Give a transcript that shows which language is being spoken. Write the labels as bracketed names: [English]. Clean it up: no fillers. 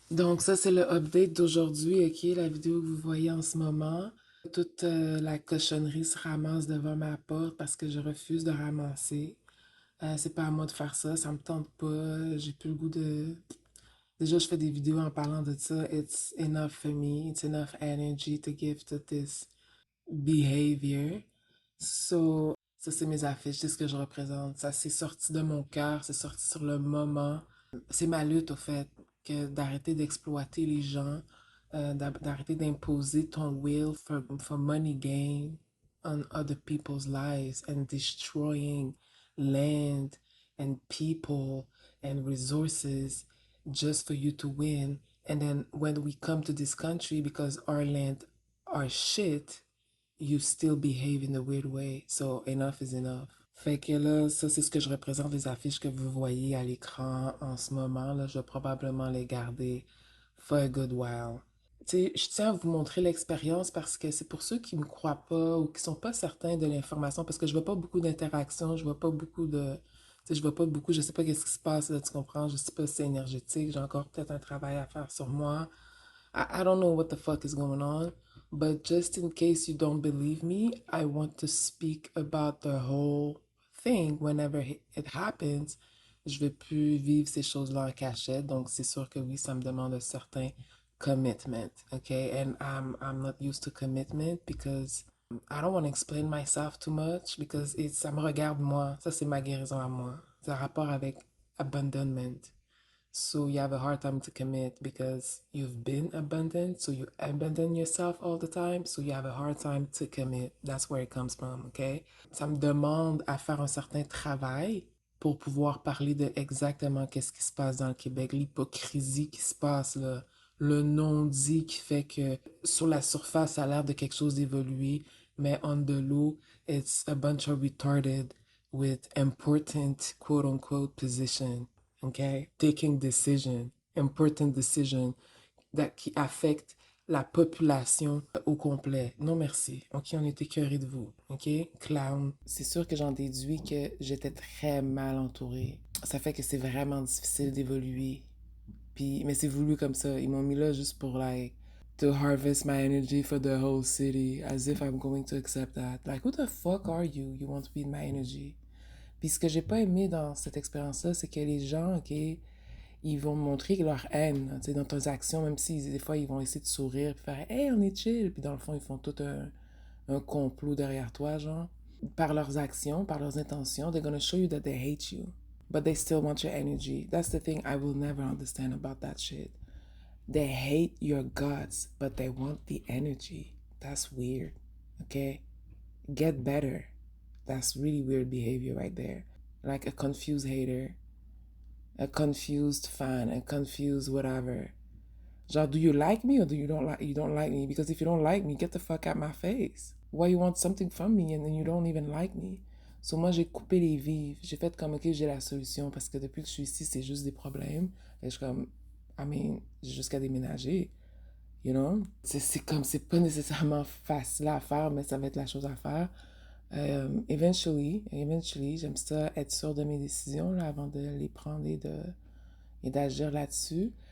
[French] Donc ça, c'est le update d'aujourd'hui, ok? La vidéo que vous voyez en ce moment. Toute la cochonnerie se ramasse devant ma porte parce que je refuse de ramasser. C'est pas à moi de faire ça, ça me tente pas, j'ai plus le goût de... Déjà, je fais des vidéos en parlant de ça. [English] It's enough for me, it's enough energy to give to this behavior. [French] So, ça, c'est mes affiches, c'est ce que je représente. Ça, c'est sorti de mon cœur, c'est sorti sur le moment. C'est ma lutte, au fait, que d'arrêter d'exploiter les gens, d'arrêter d'imposer ton [English] will for money gain on other people's lives and destroying land and people and resources just for you to win. And then when we come to this country, because our land are shit, you still behave in a weird way. So enough is enough. [French] Fait que là, ça c'est ce que je représente, les affiches que vous voyez à l'écran en ce moment. Là, je vais probablement les garder [English] for a good while. [French] Tu sais, je tiens à vous montrer l'expérience parce que c'est pour ceux qui me croient pas ou qui sont pas certains de l'information, parce que je vois pas beaucoup d'interactions, je vois pas beaucoup de... Tu sais, je vois pas beaucoup, je sais pas qu'est-ce qui se passe, là, tu comprends? Je sais pas si c'est énergétique, j'ai encore peut-être un travail à faire sur moi. [English] I don't know what the fuck is going on, but just in case you don't believe me, I want to speak about the whole thing whenever it happens. [French] Je vais plus vivre ces choses-là en cachette, donc c'est sûr que oui, ça me demande un certain commitment, okay? [English] And I'm not used to commitment because I don't want to explain myself too much because [French] ça me regarde moi, ça c'est ma guérison à moi. C'est un rapport avec abandonment. [English] So you have a hard time to commit because you've been abandoned. So you abandon yourself all the time. So you have a hard time to commit. That's where it comes from, okay? [French] Ça me demande à faire un certain travail pour pouvoir parler de exactement qu'est-ce qui se passe dans le Québec, l'hypocrisie qui se passe, là, le non-dit qui fait que sur la surface, ça a l'air de quelque chose d'évolué, mais [English] on the low, it's a bunch of retarded with important quote-unquote position. [French] Okay? [English] Taking decision, important decision [French] qui affecte la population au complet. Non merci. Ok, on est écœuré de vous. Ok? Clown. C'est sûr que j'en déduis que j'étais très mal entourée. Ça fait que c'est vraiment difficile d'évoluer. Puis, mais c'est voulu comme ça. Ils m'ont mis là juste pour, [English] like, to harvest my energy for the whole city, as if I'm going to accept that. Like, who the fuck are you? You want to be in my energy? [French] Puis ce que j'ai pas aimé dans cette expérience-là, c'est que les gens, ok, ils vont montrer leur haine, tu sais, dans tes actions, même si des fois ils vont essayer de sourire, puis faire hey, on est chill, puis dans le fond ils font tout un complot derrière toi, genre. Par leurs actions, par leurs intentions, [English] they're gonna show you that they hate you, but they still want your energy. That's the thing I will never understand about that shit. They hate your guts, but they want the energy. That's weird, okay? Get better. That's really weird behavior right there. Like a confused hater, a confused fan, a confused whatever. Genre, do you like me or do you don't like me? Because if you don't like me, get the fuck out my face. Why you want something from me and then you don't even like me? [French] So moi j'ai coupé les vives. J'ai fait comme ok j'ai la solution parce que depuis que je suis ici c'est juste des problèmes. Et je suis comme [English] I mean [French] j'ai jusqu'à déménager. [English] You know? [French] C'est comme, c'est pas nécessairement facile à faire, mais ça va être la chose à faire. Eventually, j'aime ça être sûr de mes décisions là, avant de les prendre et d'agir là-dessus.